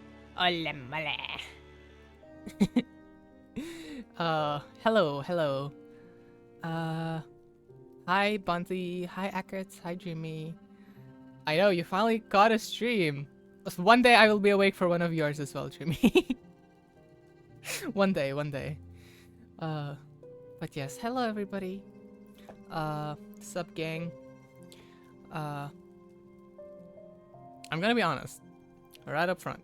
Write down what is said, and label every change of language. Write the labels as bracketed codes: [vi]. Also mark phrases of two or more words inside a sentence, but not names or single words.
[en] Hola, mole. Hello. Uh, Hi, Bunty. Hi, Akert. Hi, Jimmy. I know, you finally got a stream. One day I will be awake for one of yours as well, Jimmy. One day. Uh, but yes, hello, everybody. Sup, gang. Uh, I'm gonna be honest, right up front.